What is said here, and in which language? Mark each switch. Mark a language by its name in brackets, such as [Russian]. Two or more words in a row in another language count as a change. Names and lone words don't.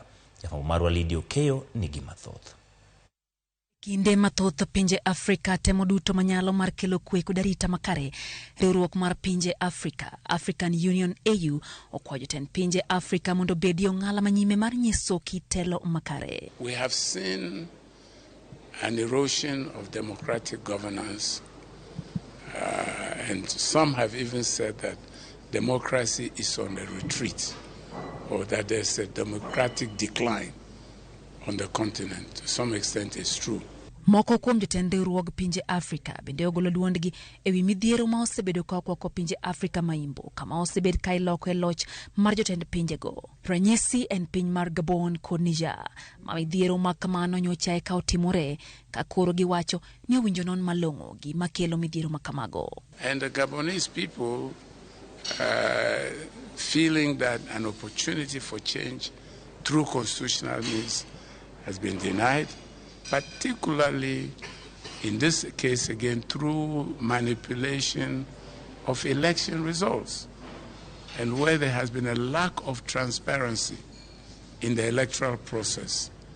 [Luo (Kenya and Tanzania)] Jafwambo marwa Lidio Keyo nigi mathoth. Kinde mathoth pinje Afrika temo duto manyalo mar kelo kwe kod arita makare. Riwruok mar pinje Afrika, African Union AU, okwayo jotend pinje Afrika mondo bedi ong'ala manyime mar nyiso kitelo makare. [English] We have seen an erosion of democratic governance, and some have even said that democracy is on a retreat, or that there's a democratic decline on the continent. To some extent it's true. [Luo (Kenya and Tanzania)] Moko kuom jotend riwruog pinje Afrika bende ogolo duondgi ewi midhiero ma osebedo ko pinje Afrika maimbo kama osebed kai loko e loch mar jotend pinjego. Ranyisi en piny mar Gabon kod Niger ma midhiero ma kamano nyocha e ka otimore ka koro giwacho ni owinjo non malong'o gi makelo midhiero makamago. [English] And the Gabonese people feeling that an opportunity for change through constitutional means has been denied, particularly in this case again through manipulation of election results, and where there has been a lack of transparency in the electoral process.